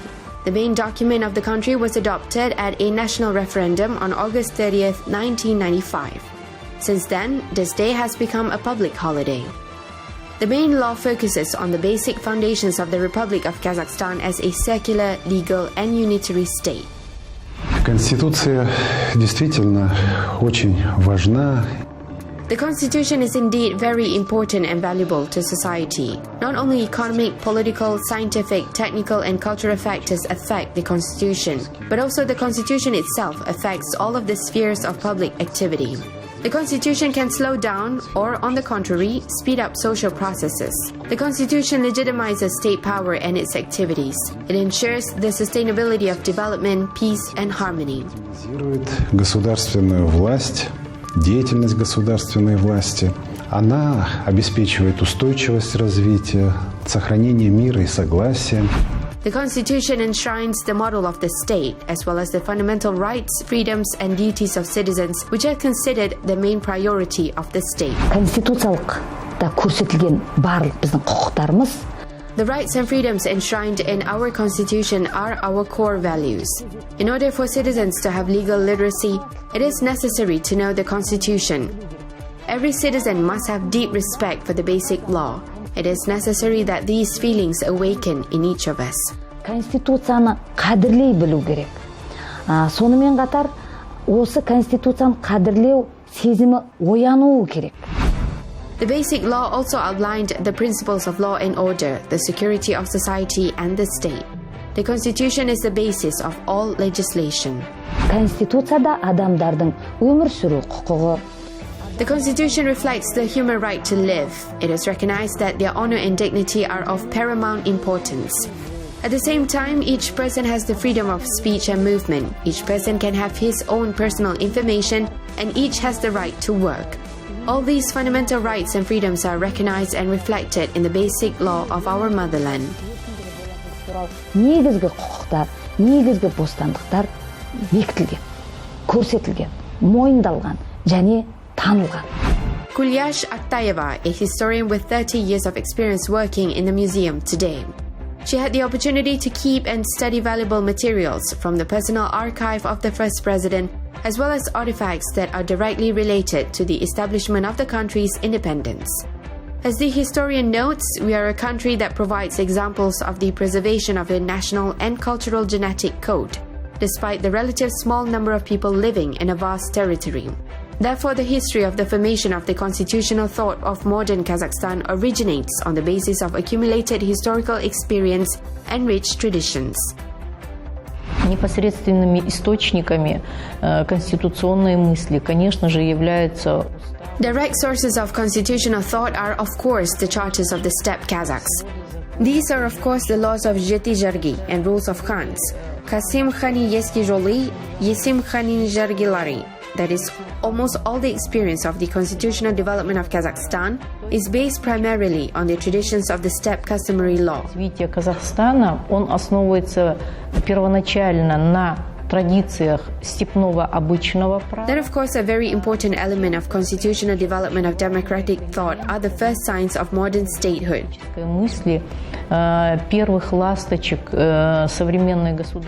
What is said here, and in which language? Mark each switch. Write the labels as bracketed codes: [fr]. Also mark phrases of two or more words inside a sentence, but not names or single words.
[en] The main document of the country was adopted at a national referendum on August 30th, 1995. Since then, this day has become a public holiday. The main law focuses on the basic foundations of the Republic of Kazakhstan as a secular, legal and unitary state. [ru] Конституция действительно очень важна. [en] The Constitution is indeed very important and valuable to society. Not only economic, political, scientific, technical and cultural factors affect the Constitution, but also the Constitution itself affects all of the spheres of public activity. The Constitution can slow down or, on the contrary, speed up social processes. The Constitution legitimizes state power and its activities. It ensures the sustainability of development, peace and harmony. [ru] Государственную власть, деятельность государственной власти. Она обеспечивает устойчивость развития, сохранение мира и согласия. [en] The Constitution enshrines the model of the state, as well as the fundamental rights, freedoms and duties of citizens, which are considered the main priority of the state. [kk] Конституциялықта көрсетілген барлық біздің құқықтарымыз. [en] The rights and freedoms enshrined in our Constitution are our core values. In order for citizens to have legal literacy, it is necessary to know the Constitution. Every citizen must have deep respect for the basic law. It is necessary that these feelings awaken in each of us. [kk] Конституцияны қадірлей білу керек. Сонымен қатар, осы Конституцияны қадірлеу сезімі оянуы керек. [en] The basic law also outlined the principles of law and order, the security of society and the state. The Constitution is the basis of all legislation. [kk] Конституцияда адамдардың өмір сүру құқығы. [en] The Constitution reflects the human right to live. It is recognized that their honor and dignity are of paramount importance. At the same time, each person has the freedom of speech and movement. Each person can have his own personal information, and each has the right to work. All these fundamental rights and freedoms are recognized and reflected in the basic law of our motherland. [kk] Негізгі құқықтар, негізгі бостандықтар бекітілген, көрсетілген, мойындалған және танылған. [en] Kulyash Aktayeva, a historian with 30 years of experience working in the museum today. She had the opportunity to keep and study valuable materials from the personal archive of the first president, as well as artifacts that are directly related to the establishment of the country's independence. As the historian notes, we are a country that provides examples of the preservation of a national and cultural genetic code, despite the relative small number of people living in a vast territory. Therefore, the history of the formation of the constitutional thought of modern Kazakhstan originates on the basis of accumulated historical experience and rich traditions. [ru] Непосредственными источниками конституционной мысли, конечно же, являются. [en] Direct sources of constitutional thought are, of course, the charters of the steppe Kazakhs. These are, of course, the laws of Jeti Jargi and rules of Khans. Kasim Khani Yeski Joly, Yesim Khanin Jargilari. That is, almost all the experience of the constitutional development of Kazakhstan is based primarily on the traditions of the steppe customary law. [ru] Развитие Казахстана, он основывается первоначально на традициях степного обычного права. [en] Then, of course, a very important element of constitutional development of democratic thought are the first signs of modern statehood. [ru] Мысли первых ласточек современной государственности.